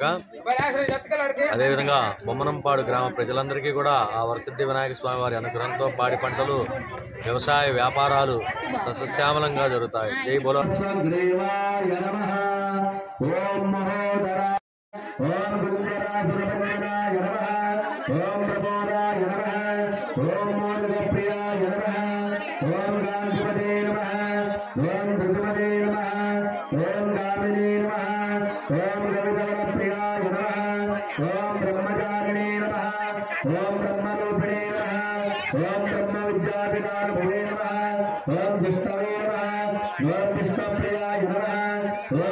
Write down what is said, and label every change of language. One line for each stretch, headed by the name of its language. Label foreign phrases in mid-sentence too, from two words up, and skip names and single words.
Telugu: అదేవిధంగా బొమ్మనంపాడు గ్రామ ప్రజలందరికీ కూడా ఆ వరసిద్ధి వినాయక స్వామి వారి అనుగ్రహంతో పాడి పంటలు, వ్యవసాయ వ్యాపారాలు సస్యశ్యామలంగా జరుగుతాయి.
Hindi: జై బోలో.
Sanskrit: ఓం सुरपन्नाय नमः ओम प्रबोधाय नमः ओम मोदकप्रियाय नमः ओम गांधिपते नमः ओम धृतपते नमः ओम गामिनी नमः ओम रविधवनप्रियाय नमः ओम ब्रह्मचारिणे नमः ओम ब्रह्मरूपिणे नमः ओम ब्रह्मविद्यापितानुभवे नमः ओम जिष्णवे नमः ओम विष्णुप्रियाय नमः ओम